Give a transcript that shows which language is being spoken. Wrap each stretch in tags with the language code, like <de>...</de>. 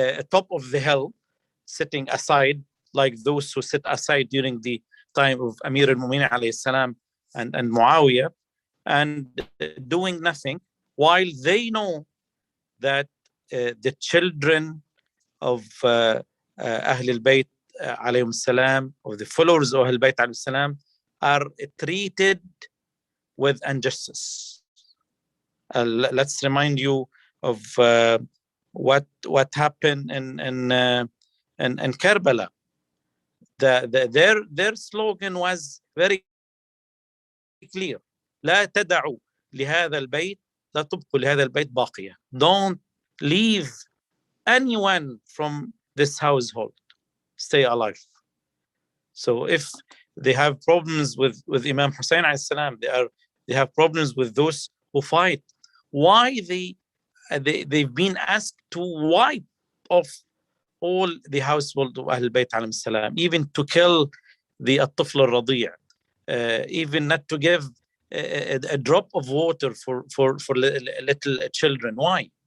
<en>top of the hill, sitting aside, like those who sit aside during the time of Amir al-Mu'minin alayhi salam and Muawiyah, and doing nothing, while they know that the children of Ahl al-Bayt alayhim salam, of the followers of Ahl al-Bayt alayhim salam, are treated with injustice. Let's remind you of what happened in Karbala. Their slogan was very clear:</en> <ar>لا تدعوا لهذا البيت لا تبقوا لهذا البيت باقية.</ar> <en>Don't leave anyone from this household. Stay alive. So if they have problems with Imam Hussein alayhi salam, they have problems with those who fight. Why they've been asked to wipe off all the household of Ahl Bayt alayhim salam, even to kill the</en> <ar>الطفل الرضيع,</ar> <en>even not to give a drop of water for little children. Why?</en>